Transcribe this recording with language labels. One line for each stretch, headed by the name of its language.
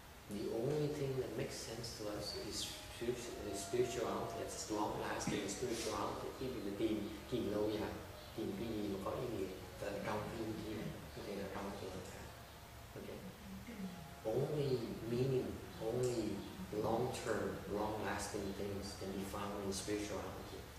English: The only thing that makes sense to us is spirituality. It's long-lasting spirituality.
Vietnamese: Khi mình tìm lâu dài, tìm cái gì mà có ý nghĩa ở trong cái linh thiêng, có thể là trong cái vật khác.
English: Okay. Only meaning, only long-term, long-lasting things can be found in spirituality.